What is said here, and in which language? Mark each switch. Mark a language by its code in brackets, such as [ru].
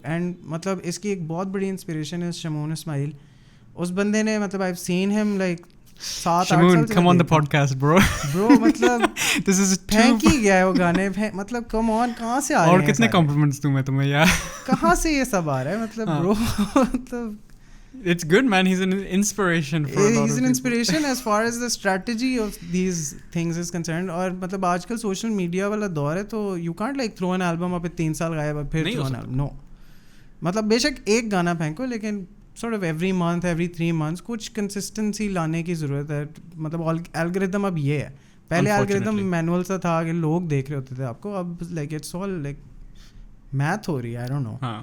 [ur] And مطلب اس کی ایک بہت بڑی انسپریشن ہے شمون اسماعیل. اس بندے نے مطلب آئی سین ہم لائک 7-8 سال [en] come on the podcast bro [ur] مطلب [en] this is [ur] پھینک ہی گیا ہے وہ گانے, مطلب کم آن کہاں سے آ رہے ہیں, اور کتنے کمپلیمنٹس دوں میں تمہیں یار, کہاں سے یہ سب آ رہا ہے مطلب برو. مطلب [en] it's good man, he's an inspiration for a lot of people. He's an inspiration as far as the strategy of these things is concerned. [ur] اور مطلب آج کل سوشل میڈیا والا دور ہے, تو [en] you can't like throw an album [ur] اب 3 سال غائب ہے پھر [en] throw an album, no. [ur] مطلب بے شک ایک گانا پھینکو, لیکن [en] sort of every month, every 3 months [ur] کچھ کنسسٹنسی لانے کی ضرورت ہے. مطلب الگوریتھم اب یہ ہے, پہلے الگوریتھم مینول سا تھا کہ لوگ دیکھ رہے ہوتے تھے آپ کو, اب [en] like it's all like math [ur] ہو رہی ہے, [en] I don't know.